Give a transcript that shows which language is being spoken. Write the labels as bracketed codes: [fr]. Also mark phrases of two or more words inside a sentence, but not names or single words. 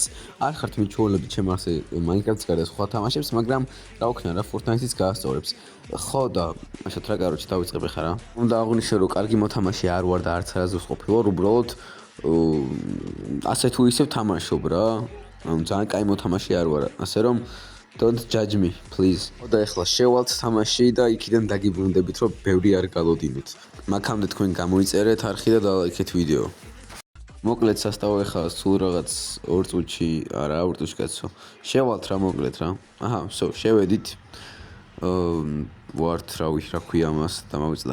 [ka] არ ხართ მიჩვეულები ჩემ არხზე Minecraft-ს გარდა სხვა თამაშებს, მაგრამ რა ვქნა რა Fortnite-იც გაასწორებს. ხო და ასეთ რა კაროჩი დავიწყებ ხა რა. უნდა აღვნიშნო რომ კარგი მოთამაშე არ ვარ და არც არასდროს ყოფილვარ, უბრალოდ ასე თუ ისე ვთამაშობ რა. ანუ ძალიან კაი მოთამაშე არ ვარ, ასე რომ [en] don't judge me, please. [ka] და ეხლა შევალთ თამაში და იქიდან დაგიბრუნდებით, რომ ბევრი არ გალოდინოთ. მაგამდე თქვენ გამოიწერეთ არხი და დალაიქეთ ვიდეო. მოკლედ სასტავო ეხლა სულ რაღაც 2 წუთში, არა 2 წუთში კაცო. შევალთ რა მოკლედ რა. აჰა, შევედით. ვართ რავი, რა ქვია მას და მოვიწდა.